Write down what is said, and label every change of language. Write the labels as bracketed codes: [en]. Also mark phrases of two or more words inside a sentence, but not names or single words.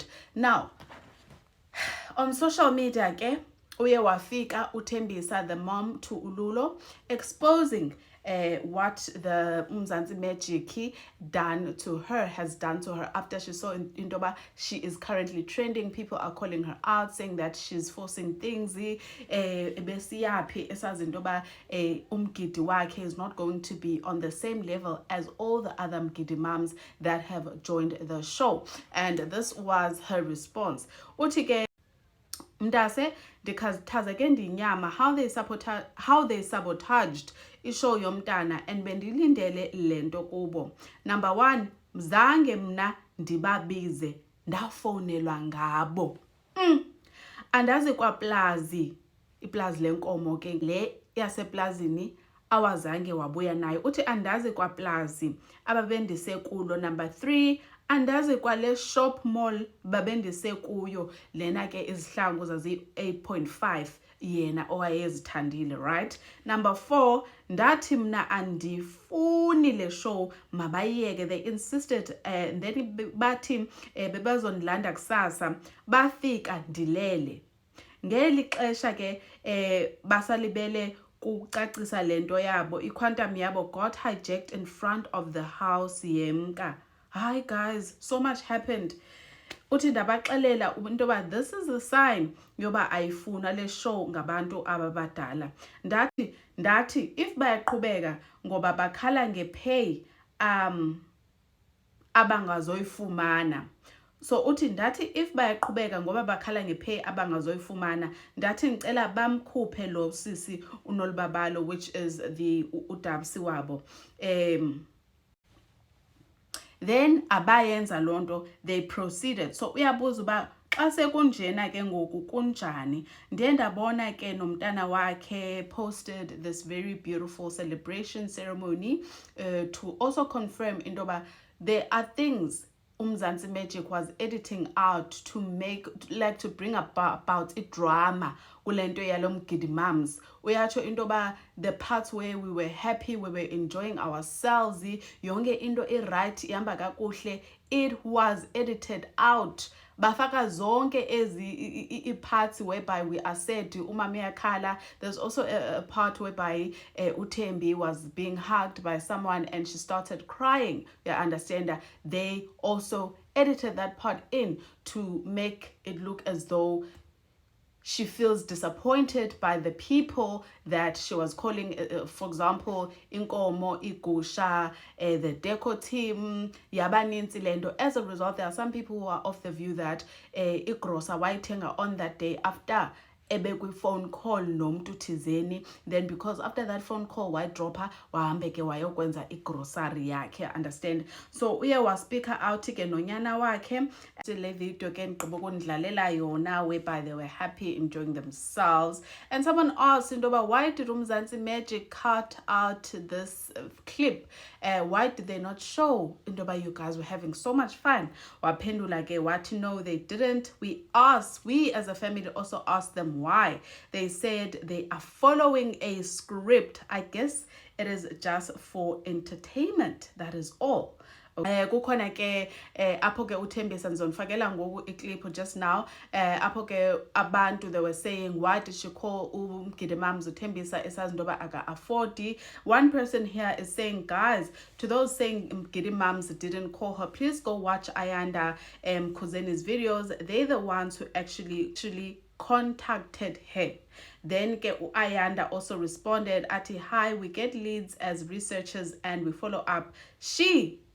[en] Now on social media [xh] ke uye wafika uThembisa, [en] the mom to Ululo, exposing what the Mzansi Magic has done to her after she saw intoba she is currently trending. People are calling her out, saying that she's forcing things. [xh] Ebesiyaphi esazi intoba umgidi wakhe [en] is not going to be on the same level as all the other Mgidi mums that have joined the show. And this was her response. [xh] Uthi ke mntase ndikhathazeke ke ndinyama [en] how they sabotaged [xh] ishow yomntana, and bendilindele lento kubo. Number 1, mzange mna ndibabize, ndafowunelwa ngabo. Andazi kwaplazi, iplazi lenkomo ke le yaseplazini awazange wabuya nayo. Uthi andazi kwaplazi ababendise kulo. Number 3, andazi kwale shop mall babendise kuyo, lena ke izihlangu zazi 8.5 yena owayezithandile, right? Number 4, ndathi mna andifuni le show, mabayeke. [en] They insisted, and then [xh] bathi bebazondilanda kusasa, bafika ndilele. Ngeli xesha ke basalibele kucacisa lento yabo, iquantum yabo [en] got hijacked in front of the house [xh] yemka. [en] Hi guys, so much happened. [xh] Uthi ndabaxelela intoba [en] this is a sign [xh] yoba ayifuna le show ngabantu ababadala. Ndathi if bayaqhubeka ngoba bakhala ngepay abangazoyifumana. So uthi ndathi if bayaqhubeka ngoba bakhala ngepay abangazoyifumana, ndathi ngicela bamkhuphe lo sisi uNolibabalo, [en] which is the uDabsi wabo. [xh] Then abayenza lonto, [en] they proceeded. [xh] So uyabuza uba xa sekunjena ke ngoku kunjani. [en] Ndiye ndabona ke nomntana wakhe posted this very beautiful celebration ceremony to also confirm intoba there are things Mzansi Magic was editing out to bring about a drama [xh] kulento yalo [en] Mgidi Mums. [xh] Uyatsho intoba [en] the parts where we were happy, we were enjoying ourselves, [xh] yonke into right ihamba kakuhle, [en] it was edited out. [xh] Bafaka zonke ezi [en] parts whereby we are said [xh] umama yakhala. [en] There's also a part whereby uThembi was being hugged by someone and she started crying. You understand that they also edited that part in to make it look as though she feels disappointed by the people that she was calling, for example, [xh] Inkomo, Igusha, [en] the Deco team, Yabaninzi Lendo. As a result, there are some people who are of the view that Igrosa Waitenga on that day after ebekwi phone call [xh] nomntu thizeni, [en] then because after that phone call [xh] wayidropha wahambe ke wayokwenza igrocery yakhe, [en] understand. [xh] So uye waspeaker out ke nonyana wakhe. Le video ke ndigqiba ukundlalela yona [en] whereby they were happy, enjoying themselves. And someone asked intoba why did Mzansi Magic cut out this clip? Why did they not show intoba you guys were having so much fun? [xh] Waphendula ke wathi no, [en] they didn't. We as a family also asked them why. They said they are following a script. I guess it is just for entertainment, that is all. [xh] Kukhona ke apho ke uThembisa ngizonifakela ngoku iclip [en] just now. [xh] Apho ke abantu, [en] they were saying why did she call Mgidi Mums [xh] uThembisa esazi ndoba aka [en] afford. One person here is saying, guys, to those saying Mgidi Mums didn't call her, please go watch Ayanda Khuzeni's videos. They're the ones who actually contacted her. Then Ayanda also responded, Ati, hi, we get leads as researchers and we follow up.